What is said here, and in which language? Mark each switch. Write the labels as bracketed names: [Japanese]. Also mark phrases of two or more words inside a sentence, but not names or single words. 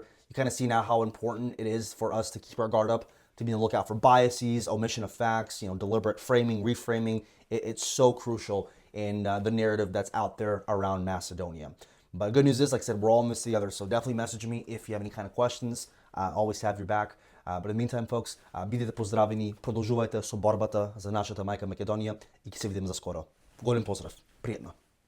[English] You kind of see now how important it is for us to keep our guard up, to be on the lookout for biases, omission of facts, deliberate framing, reframing. It's so crucial in the narrative that's out there around Macedonia. But good news is, like I said, we're all in this together. So definitely message me if you have any kind of questions. Always have your back. But in the meantime, folks, [Macedonian] бидете поздравени, продължувайте со борбата за нашата майка Македонија и ќе се видиме за скоро. Голем поздрав. Пријатно.